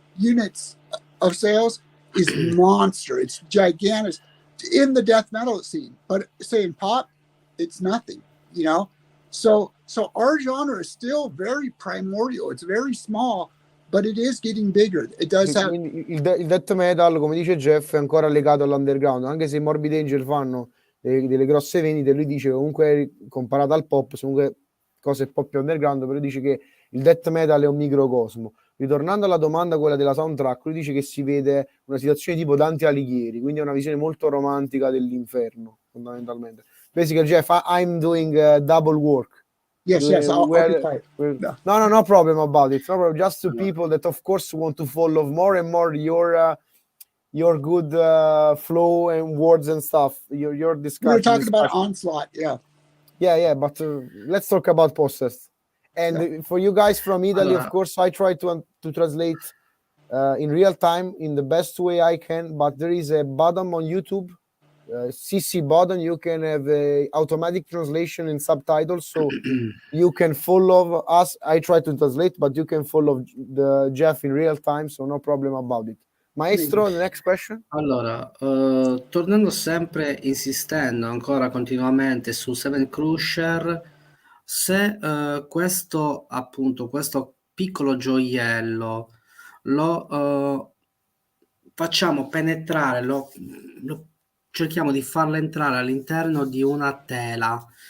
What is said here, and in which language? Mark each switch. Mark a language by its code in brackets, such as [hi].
[en] units of sales is monster. It's gigantic in the death metal scene, but say in pop, it's nothing, you know? So our genre is still very primordial. It's very small, but it is getting bigger. It does have... [it] Il death metal, come dice Jeff, è ancora legato all'underground, anche se i Morbid Angel fanno delle grosse vendite. Lui dice comunque, comparato al pop, sono comunque cose un po' più underground, però dice che il death metal è un microcosmo. Ritornando alla domanda, quella della soundtrack, lui dice che si vede una situazione tipo Dante Alighieri, quindi è una visione molto romantica dell'inferno, fondamentalmente. [en] Basically, Jeff, I'm doing double work. Yes, I'll be quiet. No problem about it. No problem. Just to people that, of course, want to follow more and more your good flow and words and stuff. Your discussion. We're talking about Onslaught, yeah. But let's talk about Possessed. And for you guys from Italy, of course, I try to translate in real time in the best way I can. But there is a button on YouTube. CC button, you can have a automatic translation and subtitles, so you can follow us. I try to translate, but you can follow the Jeff in real time, so no problem about it. Maestro, the next question. [it] Allora, tornando sempre, insistendo ancora continuamente su Seven Crusher, se questo piccolo gioiello lo facciamo penetrare, lo cerchiamo di farla entrare all'interno di una tela.